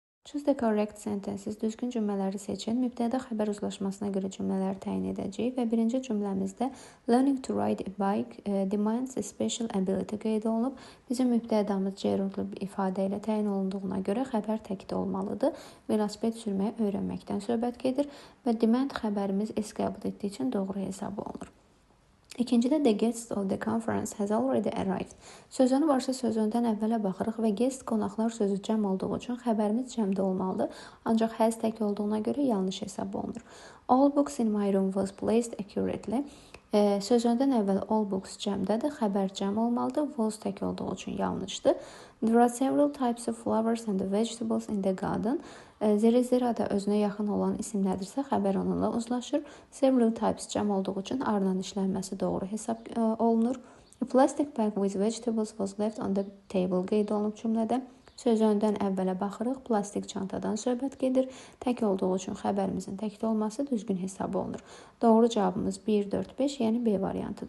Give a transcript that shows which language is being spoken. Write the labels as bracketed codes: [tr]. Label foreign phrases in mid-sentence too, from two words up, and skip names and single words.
[en] Choose the correct sentences. [az] Düzgün cümlələri seçin. Mübtəda xəbər uzlaşmasına görə cümlələri təyin edəcəyik və birinci cümləmizdə [en] learning to ride a bike demands a special ability [az] qeyd olunub. Bizim mübtədamız gerundlu bir ifadə ilə təyin olunduğuna görə xəbər təkdə olmalıdır. Velosiped sürməyi öyrənməkdən söhbət gedir və demand xəbərimiz S qəbul etdiyi üçün doğru hesab olunur. [en] İkincidə the guest of the conference has already arrived. [az] Sözünü varsa sözündən əvvələ baxırıq və guest qonaqlar sözü cəm olduğu üçün xəbərimiz cəmdə olmalıdır. Ancaq has tək olduğuna görə yanlış hesab olunur. [en] All books in my room was placed accurately. [az] Sözündən əvvəl [en] all books [az] cəmdədir, xəbər cəm olmalıdır, was tək olduğu üçün yanlışdır. [en] There are several types of flowers and vegetables in the garden. [az] Zira özünə yaxın olan isim nədirsə, xəbər onunla uzlaşır. [en] Several types [az] cəm olduğu üçün ardan işlənməsi doğru hesab olunur. [en] A plastic bag with vegetables was left on the table [az] qeyd olunub cümlədə. Sözündən əvvələ baxırıq, plastik çantadan söhbət gedir. Tək olduğu üçün xəbərimizin təkdə olması düzgün hesab olunur. Doğru cavabımız 1, 4, 5, yəni B variantıdır.